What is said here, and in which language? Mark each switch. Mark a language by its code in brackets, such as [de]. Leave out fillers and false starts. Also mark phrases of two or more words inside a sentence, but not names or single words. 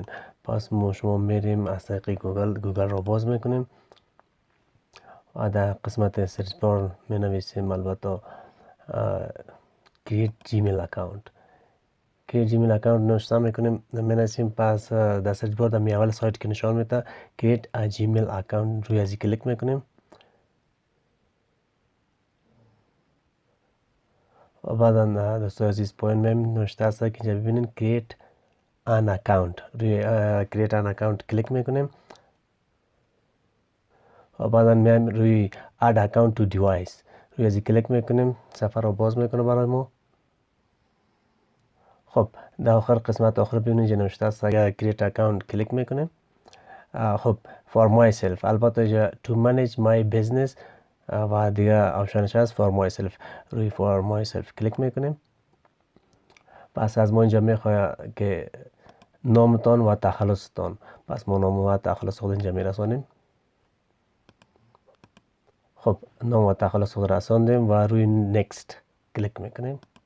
[fa] پس شما میریم از طریق گوگل را باز میکنیم و در قسمت سرچ بار می نویسیم البته [en] create Gmail account. [fa] که [en] Gmail account [fa] نوشته میکنیم، می نویسیم. پس در سرچ بار در اول سایت که نشان میده [en] create a Gmail account, [fa] روی ازی کلیک میکنیم و بعدا دوستای عزیز پایین میم نوشته است که اینجا ببینین [en] create an account. [fa] روی [en] create an account [fa] کلیک میکنیم و بعدا میم روی [en] add account to device، [fa] روی ازی کلیک میکنیم، صفحه رو باز میکنه برای ما. خب در آخر قسمت آخر ببینید اینجا نوشته است اگر [en] create account [fa] کلیک میکنیم. [en] خب for myself، [fa] البته اینجا [en] to manage my business [fa] و دیگه آپشنش هست [en] for myself. [fa] روی [en] for myself [fa] کلیک میکنیم. پس از ما اینجا میخواد که نامتان و تخلصتان، پس ما نام و تخلص خود اینجا میرسانیم. خب نام و تخلص خود رساندیم و روی next کلیک میکنیم.